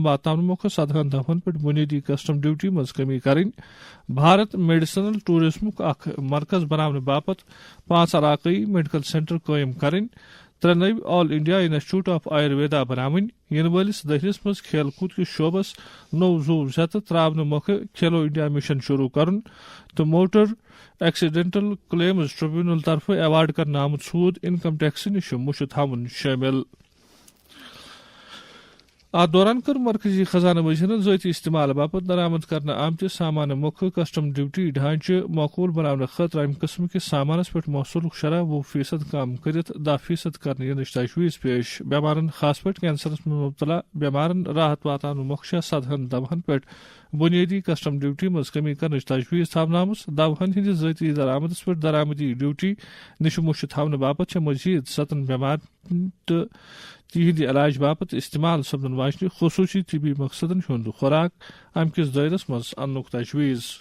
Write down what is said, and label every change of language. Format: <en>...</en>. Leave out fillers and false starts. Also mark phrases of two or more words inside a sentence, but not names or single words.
<ks>واتناونہٕ مۄکھٕ 17 دۄہن پٮ۪ٹھ بنیٲدی</ks> <en>custom duty</en> <ks>منٛز کمی کرٕنۍ، بھارت</ks> <en>medicinal tourism</en> <ks>اکھ مرکز بناونہٕ باپت 5 علاقٲیی</ks> <en>medical center</en> <ks>قٲیِم کرٕنۍ، 3 نٔوۍ آل انڈیا انسٹیٹیوٹ آف آیورویدا بناوٕنۍ، ینہٕ وٲلِس دٔہلِس منٛز کھیل کوٗد کِس شعبس نوٚو زُو زیتہٕ تراونہٕ مۄکھٕ کھیلو انڈیا مشن شروٗع کرُن تہٕ موٹر ایکسیڈنٹل کلیمز ٹریبیونل طرفہٕ ایوارڈ کرنہٕ آمُت سوٗد انکم ٹیکسہٕ نِش مُچھِ تھاوُن شٲمِل۔ ات دوران کر مرکزی خزانہ وزیرن ذاتی استعمال باپت درآمد کرنے آمتس سامان مۄکھٕ</ks> <en>custom duty</en> <ks>ڈھانچہ معقول بناونہٕ خاطرٕ امہ قسم کس سامانس پٮ۪ٹھ محصولک شرح 20% کم کرتھ 10% کرنہٕ ینٕچ تجویز پیش. بیمارن خاص پٲٹھۍ کینسرس منٛز مبتلا بیمارن راحت واتناونہٕ مۄکھٕ 17 دوہن پٮ۪ٹھ بنیادی</ks> <en>custom duty</en> <ks>مز کمی کرنٕچ تجویز تھاونہٕ آمٕژ. دوہن ہندس ذاتی درآمدس پٮ۪ٹھ درآمدی ڈیوٹی نش مُشت تھاونہٕ باپت چھےٚ مزید 7 بیمارن تہٕ تہندِ علاج باپت استعمال سپدن واجنہ خصوصی طبی مقصدن ہند خوراک امہ کس دائرس مز اننک تجویز.</ks>